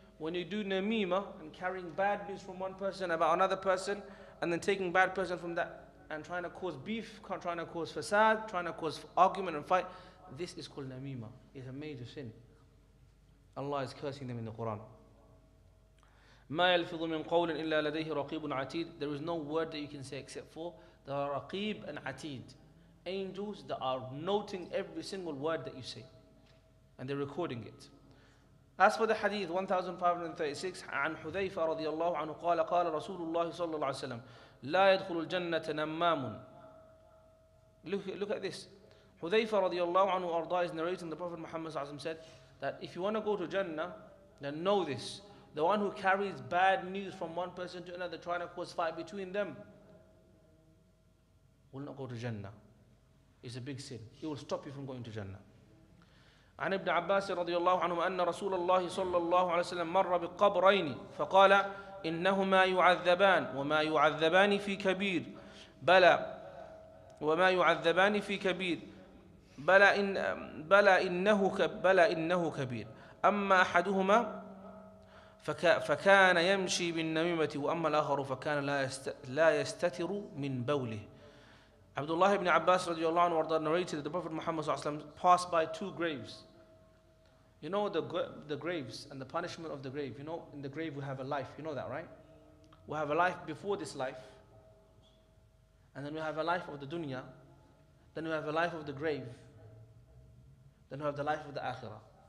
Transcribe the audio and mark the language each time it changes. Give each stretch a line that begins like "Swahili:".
English: When you do namima and carrying bad news from one person about another person, and then taking bad person from that, and trying to cause beef, trying to cause fasad, trying to cause argument and fight, this is called namima. It's a major sin. Allah is cursing them in the Quran.
Arabic: ما يلفظ من قول إلا لديه رقيب عتيد.
English: There is no word that you can say except for there are raqib and atid, angels that are noting every single word that you say, and they're recording it. As for the hadith 1536,
Arabic: عن حذيفة رضي الله عنه قال قال رسول الله صلى الله عليه وسلم لا يدخل الجنة نمام.
English: Look at this. Hudayfa radiallahu anhu arda is narrating the Prophet Muhammad said that if you want to go to Jannah, then know this. The one who carries bad news from one person to another, trying to cause fight between them, will not go to Jannah. It's a big sin. It will stop you from going to Jannah.
Arabic: عن ابن عباس رضي الله عنه أن رسول الله صلى الله عليه وسلم مر بقبرين فقال إنهما يعذبان وما يعذبان في كبير بلى وما يعذبان في كبير بلى إنه كبير أما أحدهما فكان يمشي بالنميمة وأما الآخر فكان لا يستتر من بوله.
English: Abdullah ibn Abbas radiallahu anhu narrated that the Prophet Muhammad passed by two graves. You know the graves and the punishment of the grave. You know, in the grave we have a life. You know that, right? We have a life before this life, and then we have a life of the dunya, then we have a life of the grave, then we have the life of the akhirah.